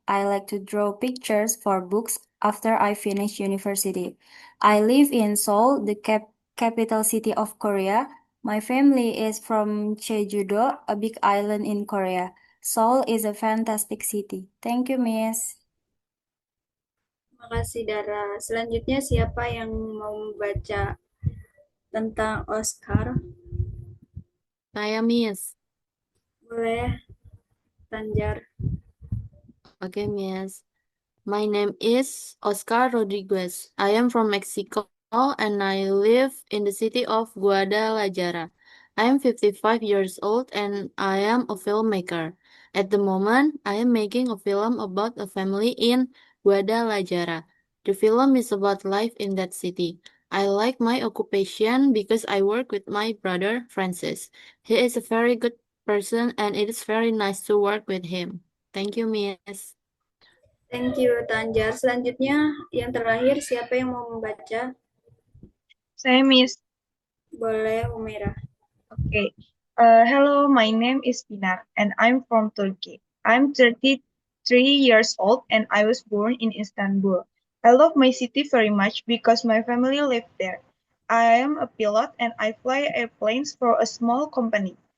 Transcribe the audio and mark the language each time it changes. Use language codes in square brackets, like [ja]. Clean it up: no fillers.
[en] I like to draw pictures for books after I finish university. I live in Seoul, the capital city of Korea. My family is from Jeju-do, a big island in Korea. Seoul is a fantastic city. Thank you, Miss. [id] Terima kasih, Dara. Selanjutnya siapa yang mau membaca tentang Oscar? Saya, Miss. Boleh, Tanjar. [en] Okay, Miss. My name is Oscar Rodriguez. I am from Mexico and I live in the city of Guadalajara. I am 55 years old and I am a filmmaker. At the moment, I am making a film about a family in Guadalajara. The film is about life in that city. I like my occupation because I work with my brother Francis. He is a very good person and it is very nice to work with him. Thank you, Miss. Thank you, Tanjar. [id] Selanjutnya, yang terakhir, siapa yang mau membaca? Saya Miss. Boleh, Umairah. [en] Okay. Hello, my name is Pinar and I'm from Turkey. I'm 33 years old and I was born in Istanbul. I love my city very much because my family live there. I am a pilot and I fly airplanes for a small company.